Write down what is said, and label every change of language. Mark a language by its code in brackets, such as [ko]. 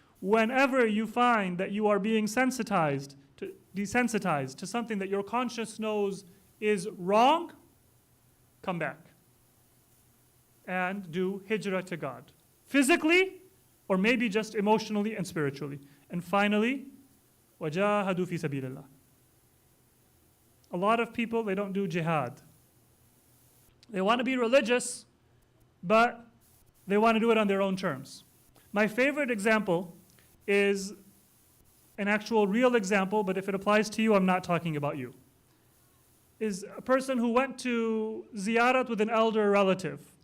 [en] Whenever you find that you are being desensitized to something that your conscience knows is wrong, come back and do hijrah to God. Physically, or maybe just emotionally and spiritually. And finally, [ar] وَجَاهَدُوا فِي سَبِيلِ اللَّهِ. [en] A lot of people, they don't do jihad. They want to be religious, but they want to do it on their own terms. My favorite example is an actual real example, but if it applies to you, I'm not talking about you, is a person who went to ziyarat with an elder relative.